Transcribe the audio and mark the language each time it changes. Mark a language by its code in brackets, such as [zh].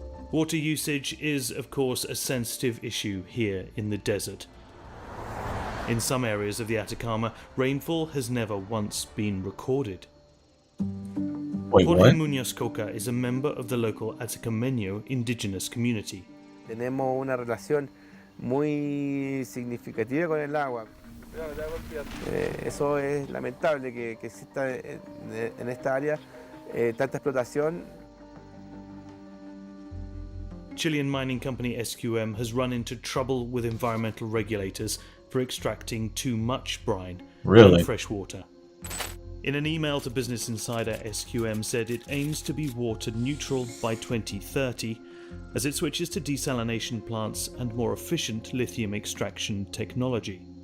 [en] Water usage is, of course, a sensitive issue here in the desert. In some areas of the Atacama, rainfall has never once been recorded. Wait, Jorge what? Muñoz Coca is a member of the local Atacameño indigenous community. [es] Tenemos una relación muy significativa con el agua. Eso es lamentable que exista en esta área tanta explotación. [en] Chilean mining company SQM has run into trouble with environmental regulators for extracting too much brine and fresh water. In an email to Business Insider, SQM said it aims to be water neutral by 2030 as it switches to desalination plants and more efficient lithium extraction technology.